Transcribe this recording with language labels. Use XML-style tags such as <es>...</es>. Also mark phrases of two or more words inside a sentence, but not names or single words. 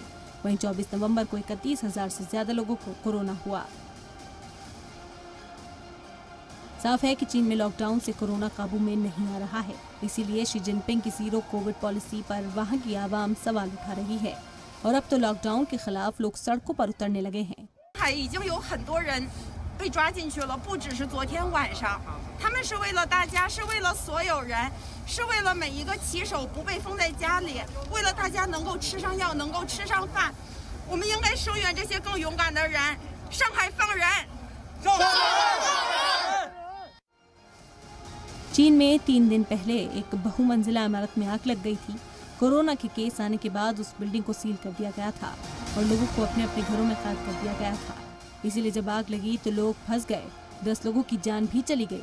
<hi>वहीं 24 नवंबर को 31,000 से ज्यादा लोगों को कोरोना हुआ। साफ है कि चीन में लॉकडाउन से कोरोना काबू में नहीं आ रहा है, इसीलिए शी जिनपिंग की जीरो कोविड पॉलिसी पर वहां की आवाम सवाल उठा रही है और अब तो लॉकडाउन के खिलाफ लोग सड़कों पर उतरने लगे हैं।</hi> <zh>已经有很多人被抓进去了，不只是昨天晚上，他们是为了大家，是为了所有人，是为了每一个骑手不被封在家里，为了大家能够吃上药，能够吃上饭。我们应该声援这些更勇敢的人，上海放人！上海放人！</zh> <hi>चीन में 3 दिन पहले एक बहुमंजिला इमारत में आग लग गई थी। कोरोना के केस आने के बाद उस बिल्डिंग को सील कर दिया गया था और लोगों को अपने अपने घरों में कैद कर दिया गया था। इसीलिए जब आग लगी तो लोग फंस गए, 10 लोगों की जान भी चली गई।</hi>